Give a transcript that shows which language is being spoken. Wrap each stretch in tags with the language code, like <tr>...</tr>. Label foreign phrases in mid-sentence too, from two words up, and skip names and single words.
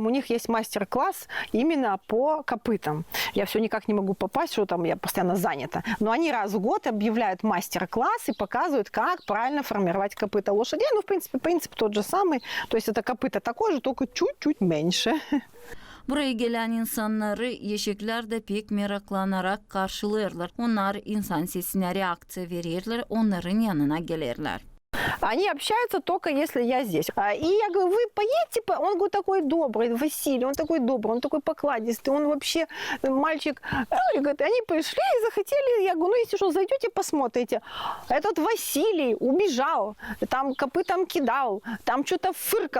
<ru>У них есть мастер-класс именно по копытам. Я все никак не могу попасть, что там я постоянно занята. Но они раз в год объявляют мастер-класс и показывают, как правильно формировать копыта лошадей. Ну, в принципе, принцип тот же самый. То есть это копыта такое же, только чуть-чуть меньше.</ru> <gag>Buraya gelen insanları yeşikler de pek meraklanarak karşılarlar. Onlar insan sesine reaksiya verirler, onların yanına gelirler.</gag> <ru>Они общаются только если я здесь. И я говорю, вы поедете? Он говорит, такой добрый, Василий, он такой добрый, он такой покладистый, он вообще мальчик. И говорит, они пришли и захотели, я говорю, ну если что, зайдете, посмотрите. Этот Василий убежал, там копытом кидал, там что-то фыркал.</ru>